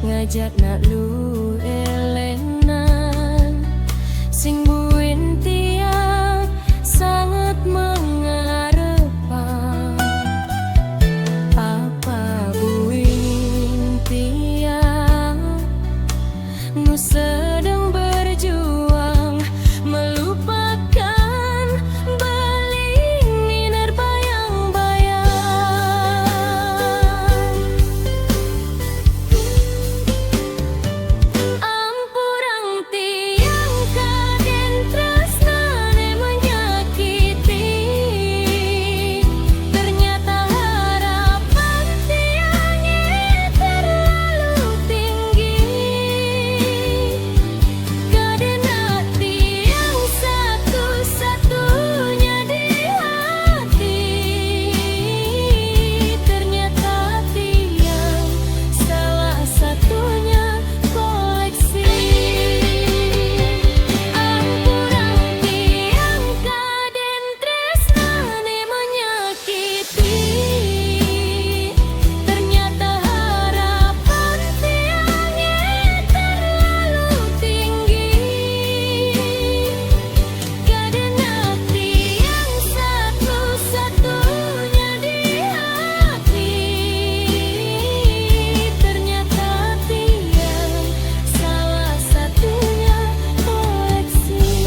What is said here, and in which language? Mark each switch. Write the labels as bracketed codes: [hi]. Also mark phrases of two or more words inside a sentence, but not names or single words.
[ban] ngajak nak lu elenan sing buin tiang [id] sangat mengharapkan [ban] apa buin tiang nu [id] sedang berjuang melupakan [ban] beling bayang-bayang. Ampurang tiang kaden tresnane [id] menyakiti, ternyata harapan tiangnya terlalu tinggi. Kaden hati yang satu-satunya di hati, ternyata tiang salah satunya koleksi. [ban] Ampurang tiang kaden tresnane [id] menyakiti, ternyata harapan tiangnya terlalu tinggi. Kaden hati yang satu-satunya di hati, ternyata tiang salah satunya koleksi.